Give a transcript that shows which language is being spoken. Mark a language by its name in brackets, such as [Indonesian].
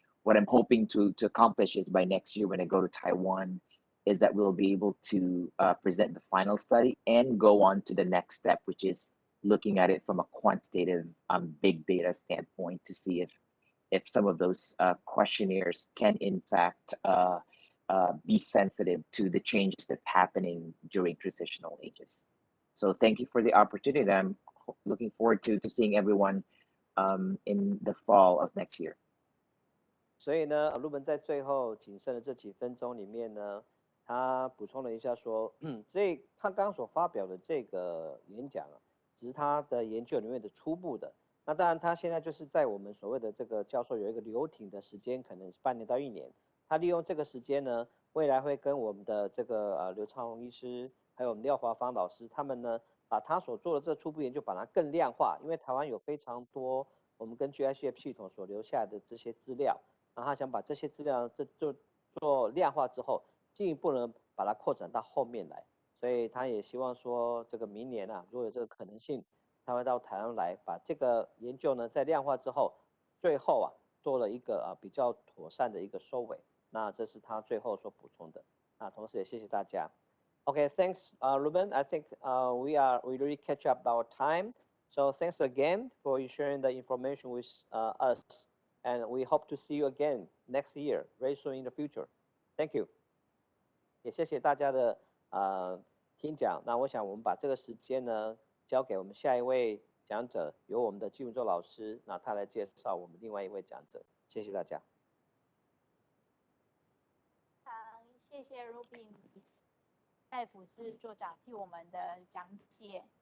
[English] What I'm hoping to accomplish is by next year when I go to Taiwan, is that we'll be able to present the final study and go on to the next step, which is looking at it from a quantitative big data standpoint to see if some of those questionnaires can in fact be sensitive to the changes that's happening during transitional ages. So thank you for the opportunity. I'm looking forward to seeing everyone in the fall of next year. [Chinese] 所以呢，Reuben在最后仅剩的这几分钟里面呢，他补充了一下说，他刚所发表的这个演讲啊，只是他的研究里面的初步的。那当然，他现在就是在我们所谓的这个教授有一个留停的时间，可能是半年到1年。他利用这个时间呢，未来会跟我们的这个刘昌宏医师，还有我们廖华芳老师，他们呢，把他所做的这初步研究，把它更量化。因为台湾有非常多我们根据 ICF 系统所留下来的这些资料，然后他想把这些资料做量化之后，进一步呢把它扩展到后面来。所以他也希望说，这个明年啊，如果有这个可能性，他会到台湾来，把这个研究呢在量化之后，最后啊做了一个比较妥善的一个收尾。那这是他最后所补充的。那同时也谢谢大家。 [English] Okay, thanks, Reuben. I think we really catch up our time. So thanks again for sharing the information with us, and we hope to see you again next year, very soon in the future. Thank you. [Chinese] 也谢谢大家的听讲。那我想我们把这个时间呢交给我们下一位讲者，由我们的季文洲老师，那他来介绍我们另外一位讲者。谢谢大家。谢谢 Reuben 戴辅志座长替我们的讲解。